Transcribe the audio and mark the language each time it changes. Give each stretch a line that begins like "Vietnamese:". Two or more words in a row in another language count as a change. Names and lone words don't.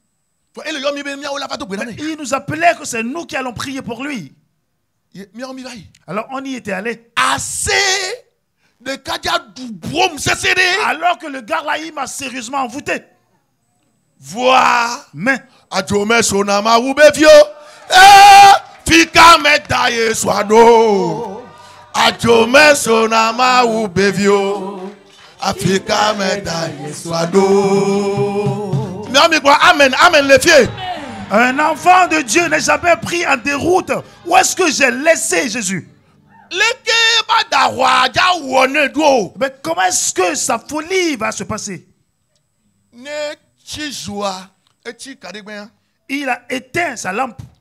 French: Il nous appelait que c'est nous qui allons prier pour lui. Alors on y était allé. Alors que le gars là, il m'a sérieusement envoûté. Mais fika medaye swado ajome sonama ubevio afika medaye swado. Amen, amen les filles. Un enfant de Dieu n'est jamais pris en déroute. Où est-ce que j'ai laissé Jésus? Mais comment est-ce que sa folie va se passer? Il a éteint sa lampe.